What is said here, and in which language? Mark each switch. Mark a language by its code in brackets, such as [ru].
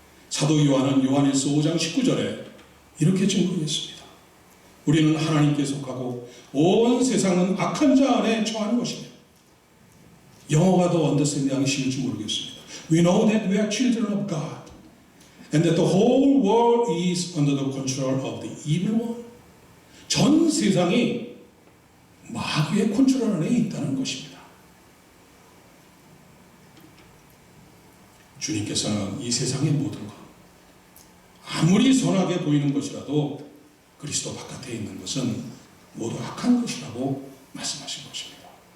[ko] 사도 요한은 요한일서 5장 19절에 이렇게 증거했습니다. 우리는 하나님께 속하고 온 세상은 악한 자 안에 처하는 것이며 영어가 더 언더스탠딩하기 쉬울지 모르겠습니다. [en] We know that we are children of God. And that the whole world is under the control of the evil one. [ko] 전 세상이 마귀의 컨트롤 안에 있다는 것입니다. 주님께서는 이 세상의 모든 것, 아무리 선하게 보이는 것이라도 그리스도 바깥에 있는 것은 모두 악한 것이라고 말씀하신 것입니다.